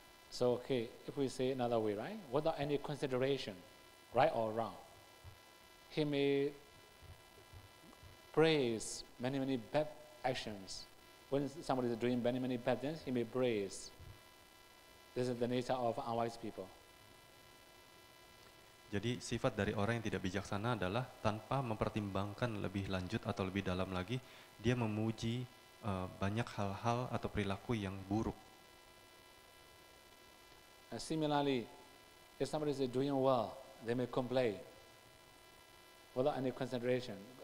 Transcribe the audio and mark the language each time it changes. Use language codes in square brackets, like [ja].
[en] So, okay, if we say another way, right, without any consideration, right or wrong, he may praise many bad actions. When somebody is doing many bad things, he may praise. This is the nature of unwise people. [id] Jadi sifat dari orang yang tidak bijaksana adalah tanpa mempertimbangkan lebih lanjut atau lebih dalam lagi, dia memuji banyak hal-hal atau perilaku yang buruk. [en] And similarly, if somebody is doing well, they may complain without any consideration.